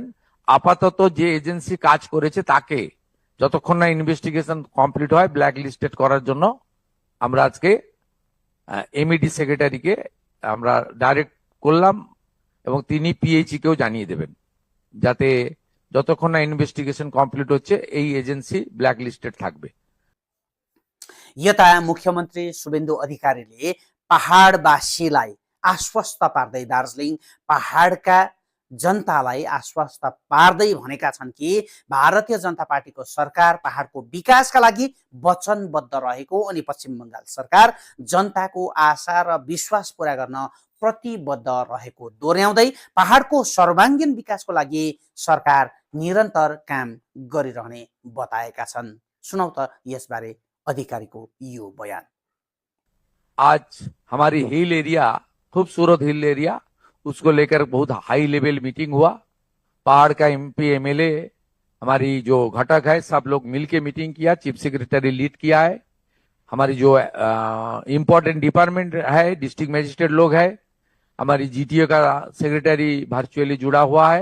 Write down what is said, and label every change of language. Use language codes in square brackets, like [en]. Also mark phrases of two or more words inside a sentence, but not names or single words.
[bn] আপাতত যে এজেন্সি কাজ করেছে তাকে যতক্ষণ না [en] investigation complete [bn] হয় [en] black listed [bn] করার জন্য আমরা আজকে এমইডি সেক্রেটারিকে আমরা ডাইরেক্ট করলাম এবং তিনি পিএইচি কেও জানিয়ে দেবেন যাতে যতক্ষণ না [en] investigation complete [bn] হচ্ছে এই এজেন্সি [en] black listed [bn] থাকবে। [ne] यता मुख्यमन्त्री शुभेन्दु अधिकारीले पहाडवासीलाई आश्वस्त पार्दै दार्जिलिङ पहाडका जनतालाई आश्वस्त पार्दै भनेका छन् कि भारतीय जनता पार्टीको सरकार पहाडको विकासका लागि वचनबद्ध रहेको अनि पश्चिम बङ्गाल सरकार जनताको आशा र विश्वास पूरा गर्न प्रतिबद्ध रहेको दोहोर्याउँदै पहाडको सर्वाङ्गीण विकासको लागि सरकार निरन्तर काम गरिरहने बताएका छन्। सुनौ त यसबारे अधिकारीको यो बयान। [hi] आज हमारी [en] hill area, [hi] खूबसूरत [en] hill area, [hi] उसको लेकर बहुत [en] high level meeting [hi] हुआ। पहाड़ का [en] MP MLA [hi] हमारी जो घटक है सब लोग मिलके मीटिंग किया, [en] chief secretary [hi] लीड किया है। हमारी जो [en] important department [hi] है, [en] district magistrate [hi] लोग है, हमारी जीटीए का सेक्रेटरी वर्चुअली जुड़ा हुआ है।